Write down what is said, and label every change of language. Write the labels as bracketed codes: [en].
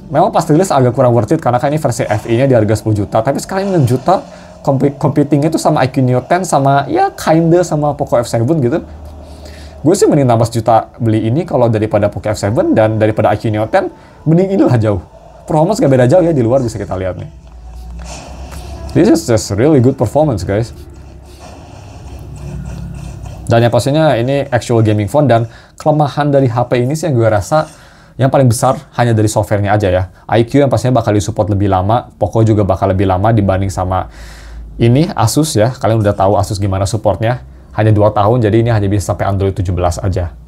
[id] Memang pas rilis agak kurang [en] worth it, [id] karena kan ini versi FE-nya di harga 10 juta. Tapi sekarang ini 6 juta, competing itu sama iQOO Neo 10, sama ya kinda sama Poco F7 gitu. Gue sih mending nambah juta beli ini kalau daripada Poco F7, dan daripada iQOO Neo 10, mending inilah jauh. Performance gak beda jauh ya, di luar bisa kita lihat nih. [en] This is just really good performance guys. [id] Dan yang pastinya ini [en] actual gaming phone, [id] dan kelemahan dari HP ini sih yang gue rasa yang paling besar hanya dari softwarenya aja ya. iQOO yang pastinya bakal disupport lebih lama, Poco juga bakal lebih lama dibanding sama ini Asus ya. Kalian udah tahu Asus gimana supportnya, hanya 2 tahun, jadi ini hanya bisa sampai Android 17 aja.